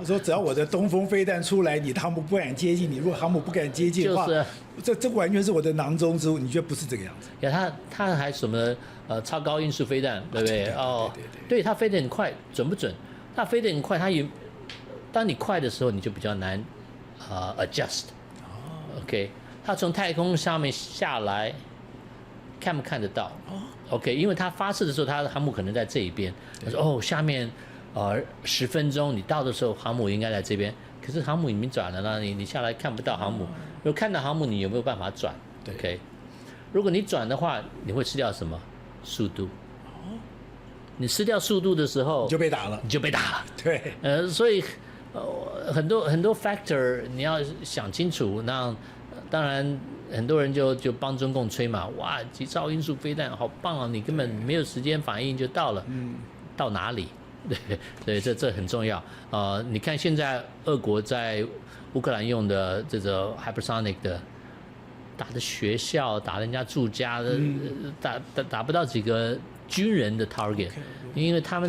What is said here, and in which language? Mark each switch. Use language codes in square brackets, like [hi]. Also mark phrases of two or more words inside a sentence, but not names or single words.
[zh] 說只要我的東風飛彈出來，你的航母不敢接近你。如果航母不敢接近的話，這完全是我的囊中之物。你覺得不是這個樣子？呀，他還什麼超高音速飛彈，對不對？對，它飛得很快，準不準？它飛得很快，當你快的時候，你就比較難 adjust。OK， 它從太空上面下來。看不看得到 ？OK， 因為它發射的時候，它的航母可能在這一邊。他說：“下面10分鐘你到的時候，航母應該在這邊。可是航母已經轉了呢，你下來看不到航母。如果看到航母，你有沒有辦法轉 ？OK， 如果你轉的話，你會吃掉什麼？速度。你吃掉速度的時候，你就被打了。對，所以很多 factor 你要想清楚。那當然。” 很多人就幫中共吹嘛，哇，幾兆音速飛彈好棒啊！你根本沒有時間反應就到了，到哪裡？對，這很重要。你看現在俄國在烏克蘭用的這個 hypersonic 的，打的學校，打人家住家的，打不到幾個軍人的 target， 因為他們